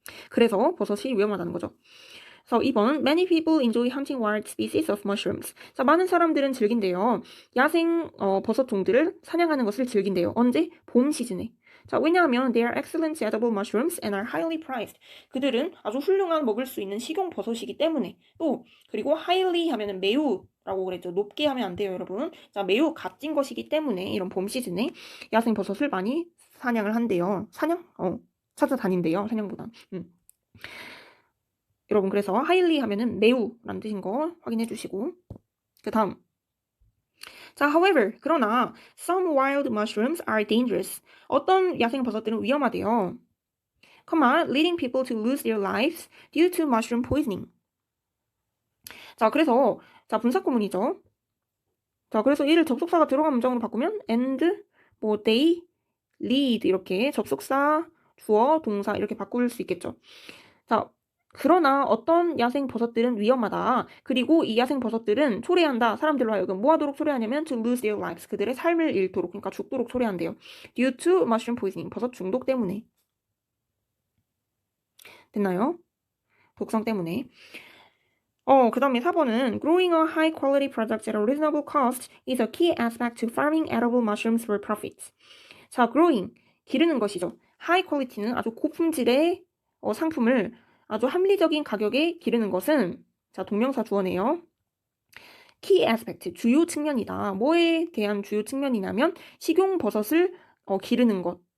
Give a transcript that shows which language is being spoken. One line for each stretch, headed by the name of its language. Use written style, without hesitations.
Korean: 그래서 버섯이 위험하다는 거죠. 그래서 2번
English: Many people enjoy hunting wild species of mushrooms.
Korean: 자, 많은 사람들은 즐긴대요. 야생 버섯 종들을 사냥하는 것을 즐긴대요. 언제? 봄 시즌에. 자, 왜냐하면
English: they are excellent edible mushrooms and are highly prized.
Korean: 그들은 아주 훌륭한 먹을 수 있는 식용 버섯이기 때문에 또 그리고 highly 하면은 매우 라고 그랬죠. 높게 하면 안 돼요, 여러분. 자, 매우 값진 것이기 때문에 이런 봄 시즌에 야생 버섯을 많이 사냥을 한대요. 찾아다닌대요. 사냥보다. 여러분 그래서 highly 하면은 매우라는 뜻인 거 확인해 주시고 그 다음 자, however 그러나
English: some wild mushrooms are dangerous.
Korean: 어떤 야생 버섯들은 위험하대요.
English: leading people to lose their lives due to mushroom poisoning.
Korean: 자, 그래서 자, 분사구문이죠. 자, 그래서 얘를 접속사가 들어간 문장으로 바꾸면
English: and they lead
Korean: 이렇게 접속사 주어, 동사 이렇게 바꿀 수 있겠죠. 자, 그러나 어떤 야생 버섯들은 위험하다. 그리고 이 야생 버섯들은 초래한다. 사람들로 하여금 뭐 하도록 초래하냐면
English: to lose their lives.
Korean: 그들의 삶을 잃도록, 그러니까 죽도록 초래한대요.
English: due to mushroom poisoning.
Korean: 버섯 중독 때문에. 됐나요? 독성 때문에. 그 다음에 4번은
English: growing a high quality product at a reasonable cost is a key aspect to farming edible mushrooms for profit.
Korean: 자, growing. 기르는 것이죠. high quality는 아주 고품질의 상품을 아주 합리적인 가격에 기르는 것은 자, 동명사 주어네요. key aspect, 주요 측면이다. 뭐에 대한 주요 측면이냐면 식용버섯을 기르는 것.